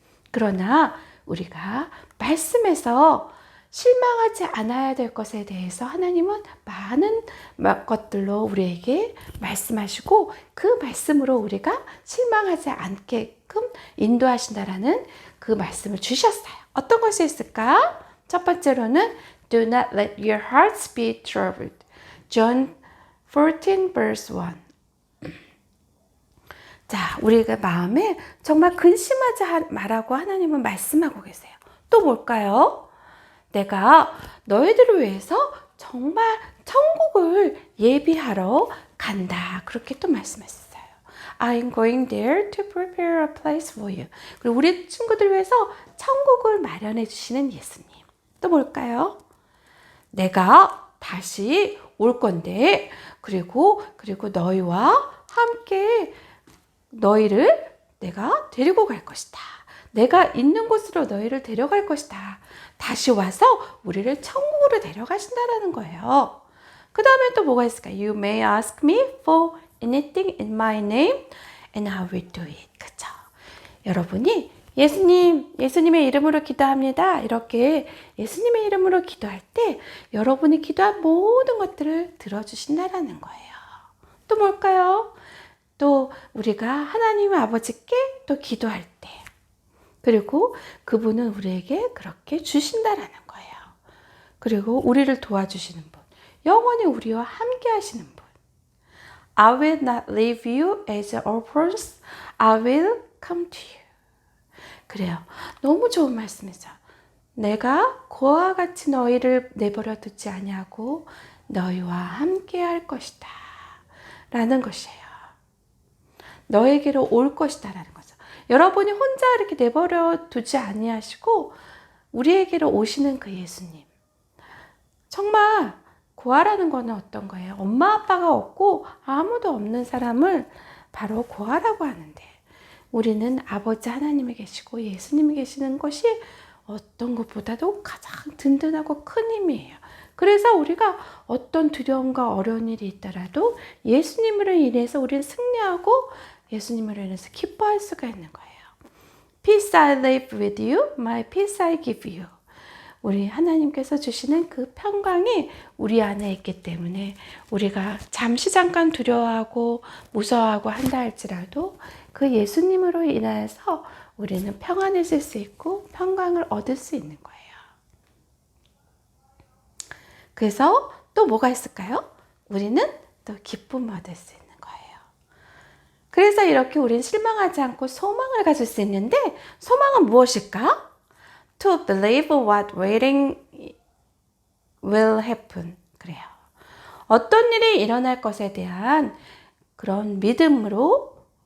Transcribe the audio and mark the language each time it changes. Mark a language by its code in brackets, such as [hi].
[ko] 그러나 우리가 말씀에서 실망하지 않아야 될 것에 대해서 하나님은 많은 것들로 우리에게 말씀하시고 그 말씀으로 우리가 실망하지 않게끔 인도하신다라는 그 말씀을 주셨어요. 어떤 것이 있을까? 첫 번째로는 [en] Do not let your hearts be troubled. John 14 verse 1. [ko] 자, 우리가 마음에 정말 근심하지 말라고 하나님은 말씀하고 계세요. 또 뭘까요? 내가 너희들을 위해서 정말 천국을 예비하러 간다. 그렇게 또 말씀하셨어요. [en] I'm going there to prepare a place for you. [ko] 그리고 우리 친구들 위해서 천국을 마련해 주시는 예수님. 또 뭘까요? 내가 다시 올 건데 그리고 너희와 함께 너희를 내가 데리고 갈 것이다. 내가 있는 곳으로 너희를 데려갈 것이다. 다시 와서 우리를 천국으로 데려가신다라는 거예요. 그 다음에 또 뭐가 있을까요? [en] You may ask me for anything in my name and I will do it. [ko] 그쵸? 여러분이 예수님의 이름으로 기도합니다. 이렇게 예수님의 이름으로 기도할 때 여러분이 기도한 모든 것들을 들어주신다라는 거예요. 또 뭘까요? 또 우리가 하나님 아버지께 또 기도할 때 그리고 그분은 우리에게 그렇게 주신다라는 거예요. 그리고 우리를 도와주시는 분, 영원히 우리와 함께 하시는 분. [en] I will not leave you as orphans. I will come to you. [ko] 그래요. 너무 좋은 말씀이죠. 내가 고와 같이 너희를 내버려 두지 아니하고 너희와 함께 할 것이다. 라는 것이에요. 너에게로 올 것이다. 라는 거죠. 여러분이 혼자 이렇게 내버려 두지 아니하시고 우리에게로 오시는 그 예수님. 정말 고아라는 거는 어떤 거예요? 엄마 아빠가 없고 아무도 없는 사람을 바로 고아라고 하는데 우리는 아버지 하나님이 계시고 예수님이 계시는 것이 어떤 것보다도 가장 든든하고 큰 힘이에요. 그래서 우리가 어떤 두려움과 어려운 일이 있더라도 예수님으로 인해서 우리는 승리하고 예수님으로 인해서 기뻐할 수가 있는 거예요. [en] Peace I leave with you, my peace I give you. [ko] 우리 하나님께서 주시는 그 평강이 우리 안에 있기 때문에 우리가 잠깐 두려워하고 무서워하고 한다 할지라도 그 예수님으로 인해서 우리는 평안해질 수 있고 평강을 얻을 수 있는 거예요. 그래서 또 뭐가 있을까요? 우리는 또 기쁨을 얻을 수 있는 거예요. 그래서 이렇게 우리는 실망하지 않고 소망을 가질 수 있는데 소망은 무엇일까? [en] To believe what waiting will happen. [ko] 그래요. 어떤 일이 일어날 것에 대한 그런 믿음으로